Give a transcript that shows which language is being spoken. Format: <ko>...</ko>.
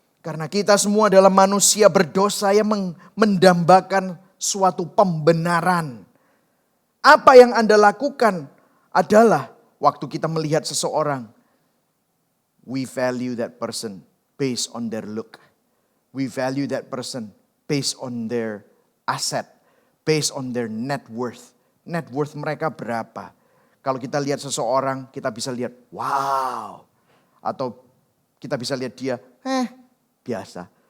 <id>Karena kita semua adalah manusia berdosa yang mendambakan suatu pembenaran. Apa yang Anda lakukan adalah waktu kita melihat seseorang,</id> <en>we value that person based on their look. We value that person based on their asset, based on their net worth.</en> <id>Net worth mereka berapa? Kalau kita lihat seseorang, kita bisa lihat, wow. Atau kita bisa lihat dia, biasa.</id>